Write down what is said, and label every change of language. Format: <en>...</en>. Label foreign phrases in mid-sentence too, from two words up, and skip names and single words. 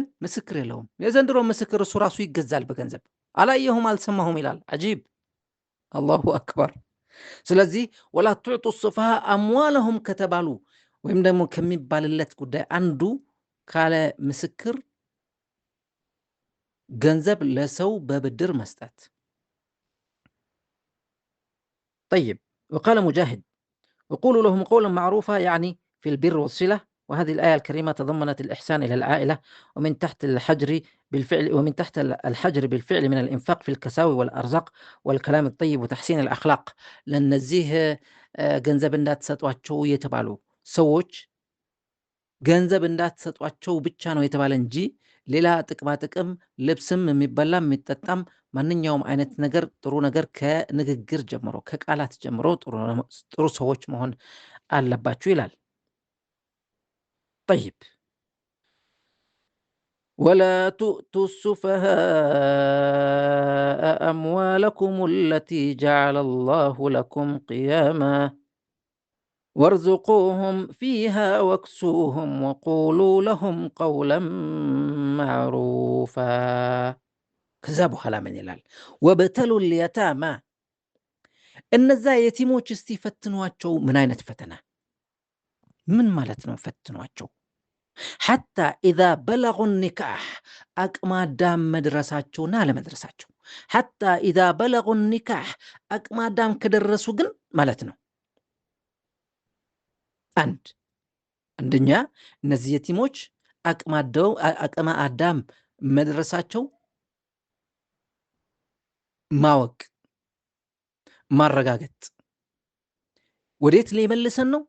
<am>ምስክር የለውም። የዘንድሮ ምስክር እሱ ራሱ ይገዛል በገንዘብ። አላየሁም አልሰማሁም ይላል። አጂብ፣</am> <ar>الله أكبر።</ar> <am>ስለዚህ</am> <ar>ولا تؤتوا السفهاء أموالهم</ar> <am>ከተባሉ ወይም ደግሞ ከሚባልለት ጉዳይ አንዱ ካለ ምስክር ገንዘብ ለሰው በብድር መስጠት።</am> <ar>طيب وقال مجاهد وقولوا لهم قولا معروفا يعني في البر والصلة. وهذه الآية الكريمة تضمنت الإحسان إلى العائلة ومن تحت الحجر بالفعل من الإنفاق في الكساوي والأرزاق والكلام الطيب وتحسين الأخلاق لنزيه</ar> <am>ገንዘብ እንዳትሰጧቸው የተባሉ ሰዎች ገንዘብ እንዳትሰጧቸው ብቻ ነው የተባለ እንጂ ሌላ ጥቅማ ጥቅም ልብስም የሚበላም የሚጠጣም ማንኛውም አይነት ነገር ጥሩ ነገር ከንግግር ጀምሮ ከቃላት ጀምሮ ጥሩ ሰዎች መሆን አለባችሁ ይላል።</am> <ar>طيب ولا تؤتوا السفهاء أموالكم التي جعل الله لكم قياما وارزقوهم فيها واكسوهم وقولوا لهم قولا معروفا.</ar> <am>ከዛ በኋላ ምን ይላል?</am> <ar>وابتلوا اليتامى</ar> <am>እነዛ የቲሞች እስቲ ፈትኗቸው። ምን አይነት ፈተና? ምን ማለት ነው ፈትኗቸው?</am> <ar>حتى إذا بلغوا النكاح</ar> <am>አቅመ አዳም መድረሳቸውና አለመድረሳቸው።</am> <ar>حتى إذا بلغوا النكاح</ar> <am>አቅመ አዳም ከደረሱ ግን ማለት ነው። አንደኛ እነዚህ የቲሞች አቅመ አዳም መድረሳቸው ማወቅ ማረጋገጥ። ወዴት ሊመልሰን ነው?</am>